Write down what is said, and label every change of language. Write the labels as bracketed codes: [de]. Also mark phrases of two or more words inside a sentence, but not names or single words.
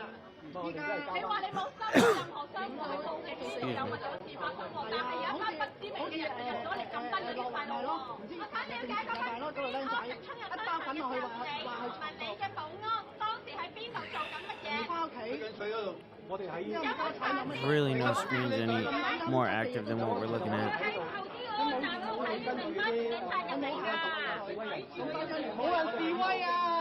[yue] 而家你話你冇收到任何商戶去報警，有乜有事發生喎？但係有一班不知名嘅人入咗嚟撳低嗰啲細路喎！我想了解嗰班警安直衝入商場嘅同你同埋你嘅保安當時喺邊度做緊乜嘢？翻屋企。我哋喺 [en] Really, no screens any more active than what we're looking at. [yue] 冇人示威啊！